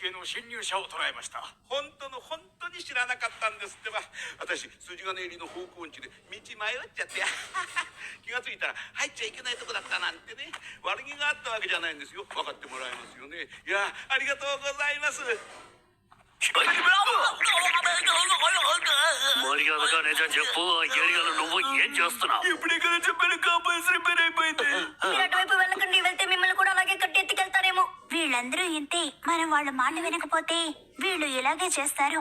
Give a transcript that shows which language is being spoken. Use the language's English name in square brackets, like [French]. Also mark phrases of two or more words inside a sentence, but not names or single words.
[Japanese] 侵入者を捕らえました。本当に知らなかったんですってば。私筋金入りの方向音痴で道迷っちゃって気がついたら入っちゃいけないとこだったなんてね。悪気があったわけじゃないんですよ。分かってもらえますよね。いや、ありがとうございます。 [Telugu] మర్యాదగానే చెప్పు ఏరియాలో నువ్వు ఏం చేస్తున్నావు? ఎప్పుడెక్కడ చెప్పాను కాపాల్సిన పని అయిపోయింది. మీరు అటువైపు వెళ్ళకండి, వెళ్తే మిమ్మల్ని కూడా అలాగే కట్టి ఎత్తుకెళ్తారేమో. వీళ్ళందరూ ఇంతే. మనం వాళ్ళ మాట వినకపోతే వీళ్ళు ఇలాగే చేస్తారు.